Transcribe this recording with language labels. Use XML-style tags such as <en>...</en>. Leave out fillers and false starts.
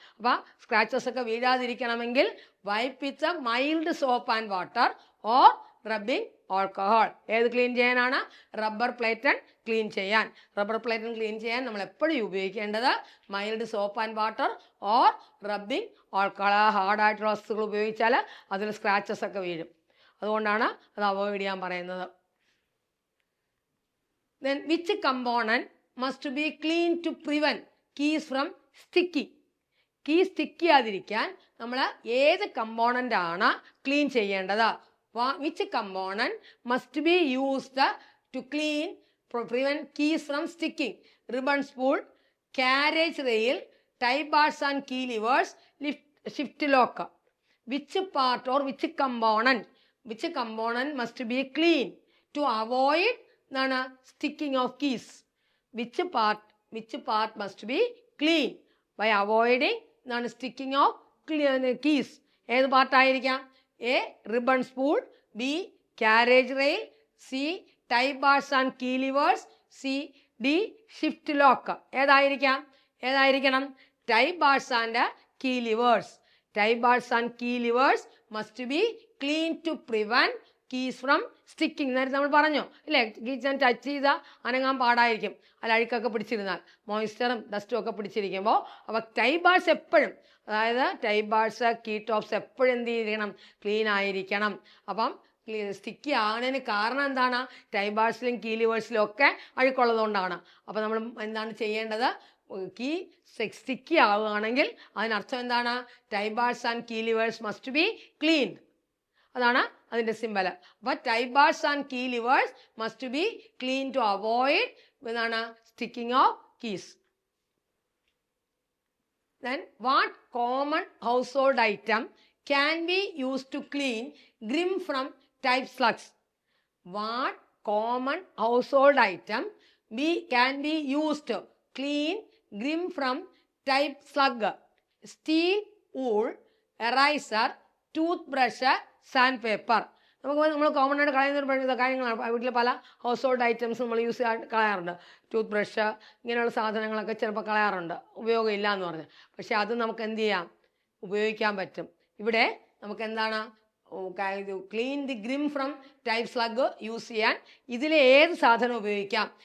<ml>അപ്പോൾ സ്ക്രാച്ചസ് ഒക്കെ വീഴാതിരിക്കണമെങ്കിൽ</ml> <en>Wipe with mild soap and water or rubbing alcohol.</en> <ml>ഏത് clean ചെയ്യാനാണ്? റബ്ബർ പ്ലേറ്റൺ ക്ലീൻ ചെയ്യാൻ. റബ്ബർ പ്ലേറ്റൺ ക്ലീൻ ചെയ്യാൻ നമ്മൾ എപ്പോഴും ഉപയോഗിക്കേണ്ടത്</ml> <en>Mild soap and water or rubbing alcohol.</en> <ml>ഹാർഡായിട്ടുള്ള വസ്തുക്കൾ ഉപയോഗിച്ചാൽ അതിൽ സ്ക്രാച്ചസ് ഒക്കെ വീഴും, അതുകൊണ്ടാണ് അത് അവോയ്ഡ് ചെയ്യാൻ പറയുന്നത്.</ml> <en>Then which component must be clean to prevent keys from sticky?</en> <ml>Key stick ചെയ്യാതിരിക്കാൻ നമ്മൾ ഏത് കമ്പോണൻ്റ് ആണ് ക്ലീൻ ചെയ്യേണ്ടത്?</ml> <en>Which component must be used to clean prevent keys from sticking? Ribbon spool, carriage rail, tie bars and key levers, shift lock. Which part or which component must be clean to avoid sticking of keys? Which part must be clean by avoiding sticking of keys?</en> <ml>ഏത് പാർട്ടായിരിക്കാം?</ml> <en>A ribbon spool, B carriage rail, C tie bars and key levers, C D shift lock. ഏതായിരിക്കണം? tie bars and key levers. tie bars and key levers must be clean to prevent keys from sticking.</en> <ml>നേരത്തെ നമ്മൾ പറഞ്ഞു ഇല്ലേ, keys touch ചെയ്താൽ അനങ്ങാൻ പാടായിരിക്കും, അല്ല അഴുക്കൊക്കെ പിടിച്ചിരുന്നാൽ, മോയ്സ്ചറും ഡസ്റ്റും ഒക്കെ പിടിച്ചിരിക്കുമ്പോൾ. അപ്പോൾ ടൈ ബാർസ് എപ്പോഴും, അതായത് ടൈ ബാർസ്, കീ ടോപ്സ് എപ്പോഴും എന്ത് ചെയ്യണം? ക്ലീൻ ആയിരിക്കണം. അപ്പം സ്റ്റിക്കി ആകുന്നതിന് കാരണം എന്താണ്? ടൈ ബാർസിലും കീ ലിവേഴ്സിലും ഒക്കെ അഴുക്കുള്ളതുകൊണ്ടാണ്. അപ്പോൾ നമ്മൾ എന്താണ് ചെയ്യേണ്ടത്? കീ സ്റ്റിക്കി ആവുകയാണെങ്കിൽ അതിനർത്ഥം എന്താണ്?</ml> <en>Tie bars and key levers must be cleaned.</en> <ml>അതാണ് അതിൻ്റെ സിമ്പൽ.</ml> <en>അപ്പോൾ tie bars and key levers must be clean to avoid sticking of keys. Then what common household item can be used to clean grim from type slugs? What common household item can be used to clean grim from type slug? Steel wool, eraser, toothbrush, sandpaper.</en> <ml>നമ്മൾ common ആയിട്ട് കളയുന്ന കാര്യങ്ങളാണ്. വീട്ടിൽ പല house hold items നമ്മൾ കളയാറുണ്ട്. Tooth brush ഇങ്ങനെയുള്ള സാധനങ്ങളൊക്കെ ചിലപ്പോൾ കളയാറുണ്ട്, ഉപയോഗമില്ല എന്ന് പറഞ്ഞ്. പക്ഷെ അത് നമുക്ക് എന്ത് ചെയ്യാം? ഉപയോഗിക്കാൻ പറ്റും. ഇവിടെ നമുക്ക് എന്താണ്?</ml> <en>clean the grim from type slug</en> <ml>use ചെയ്യാൻ ഇതിൽ ഏത് സാധനം ഉപയോഗിക്കാം?</ml>